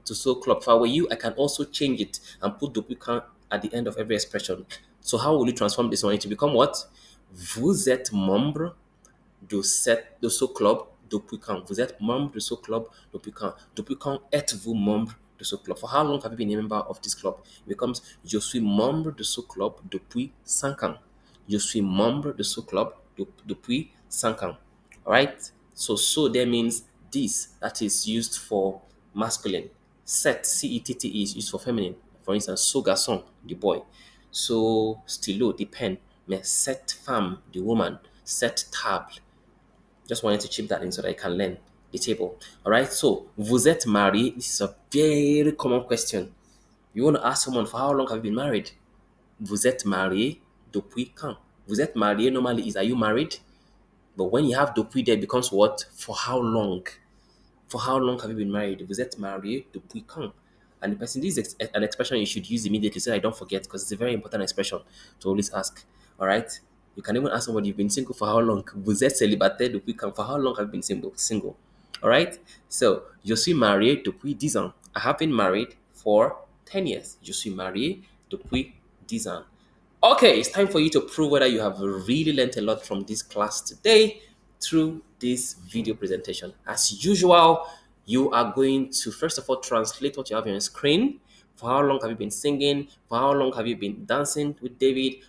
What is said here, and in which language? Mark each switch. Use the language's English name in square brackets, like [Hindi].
[English] If I were you, I can also change it and put depuis quand at the end of every expression. So how will you transform this one? It will become what? [French] Vous êtes membre de ce club depuis quand? Vous êtes membre de ce club depuis quand? Depuis quand êtes-vous membre de ce club? [English] For how long have you been a member of this club? It becomes [French] je suis membre de ce club depuis 5 ans. Je suis membre de ce club depuis 5 ans. [English] Alright? So there means this, that is used for masculine. Cet, C-E-T-T-E, is used for feminine. For instance, [French] ce garçon, [English] the boy. So stylo, the pen. [French] Mais cette femme, [English] the woman. [French] Cette table. [English] Just wanted to chip that in so that I can learn the table. Alright, so [French] vous êtes marié? This is a very common question. You want to ask someone, for how long have you been married? Vous êtes marié depuis quand? Vous êtes marié [English] normally is, are you married? But when you have depuis there, it becomes what? For how long? For how long have you been married? [French] Vous êtes marié depuis quand? [English] And the person, this is an expression you should use immediately so I don't forget, because it's a very important expression to always ask. All right? You can even ask somebody, you've been single for how long? [French] Vous êtes célibataire depuis quand? [English] For how long have you been single? All right? [French] So, je suis marié depuis 10 ans. [English] I have been married for 10 years. [French] Je suis marié depuis 10 ans. [English] Okay, it's time for you to prove whether you have really learned a lot from this class today through this video presentation. As usual, you are going to first of all translate what you have on your screen. For how long have you been singing? For how long have you been dancing with David?